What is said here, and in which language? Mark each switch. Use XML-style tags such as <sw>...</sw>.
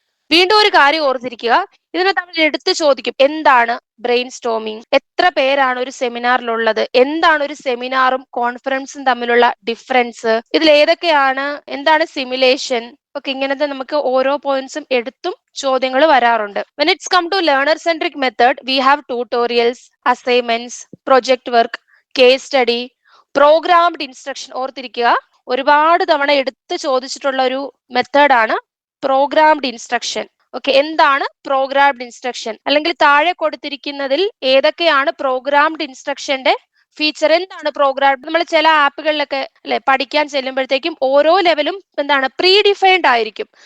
<ml>വീണ്ടും ഒരു കാര്യം ഓർത്തിരിക്കുക, ഇതിനകത്ത് നമ്മൾ എടുത്തു ചോദിക്കും എന്താണ് ബ്രെയിൻ സ്റ്റോമിംഗ്, എത്ര പേരാണ് ഒരു സെമിനാറിലുള്ളത്, എന്താണ് ഒരു സെമിനാറും കോൺഫറൻസും തമ്മിലുള്ള ഡിഫറൻസ്, ഇതിൽ ഏതൊക്കെയാണ്, എന്താണ് സിമുലേഷൻ. ഒക്കെ ഇങ്ങനത്തെ നമുക്ക് ഓരോ പോയിന്റ്സും എടുത്തും ചോദ്യങ്ങൾ വരാറുണ്ട്.</ml> <en>When it's come to learner centric method, we have tutorials, assignments, project work, case study, programmed instruction.</en> <ml>ഓർത്തിരിക്കുക, ഒരുപാട് തവണ എടുത്ത് ചോദിച്ചിട്ടുള്ള ഒരു മെത്തേഡാണ് പ്രോഗ്രാംഡ് ഇൻസ്ട്രക്ഷൻ. ഓക്കെ. എന്താണ് പ്രോഗ്രാംഡ് ഇൻസ്ട്രക്ഷൻ, അല്ലെങ്കിൽ താഴെ കൊടുത്തിരിക്കുന്നതിൽ ഏതൊക്കെയാണ് പ്രോഗ്രാംഡ് ഇൻസ്ട്രക്ഷന്റെ ഫീച്ചർ എന്താണ് പ്രോഗ്രാം. നമ്മൾ ചില ആപ്പുകളിലൊക്കെ അല്ലെ പഠിക്കാൻ ചെല്ലുമ്പോഴത്തേക്കും ഓരോ ലെവലും എന്താണ് പ്രീ ഡിഫൈൻഡ് ആയിരിക്കും.</ml>